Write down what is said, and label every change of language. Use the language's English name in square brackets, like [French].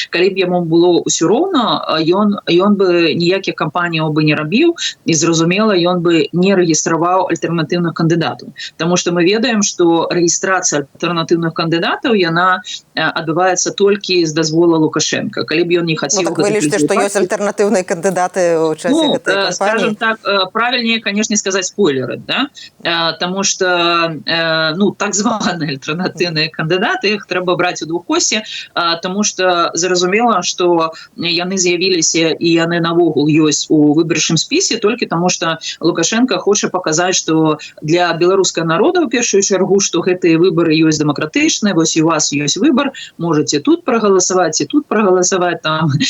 [Belarusian] Калі б яму было ўсё роўна, ён бы ніякіх кампаніяў бы не рабіў, і зразумела, ён бы не рэгістраваў альтэрнатыўных кандыдатаў. Таму што мы ведаем, што рэгістрацыя альтэрнатыўных кандыдатаў, яна адбываецца толькі з дазвола Лукашенка. Калі б ён не хацеў... так вы лічыце, што ёсць альтэрнатыўныя кандыдаты ў часе гэтай кампаніі? [Russian] Скажем так, правильнее, конечно, сказаць спойлеры, да? [Belarusian] Таму што, так званыя альтэрнатыўныя кандыдаты, іх трэба браць у двухосе, таму што зразумела, што яны з'явіліся і яны навогул ёсць у выбарчым спісе толькі таму, што Лукашенко хоча паказаць, што для беларускага народа, у першую чаргу, што гэтыя выбары ёсць дэмакратычныя, вось у вас ёсць выбар, можете тут прагаласаваць і тут прагаласаваць там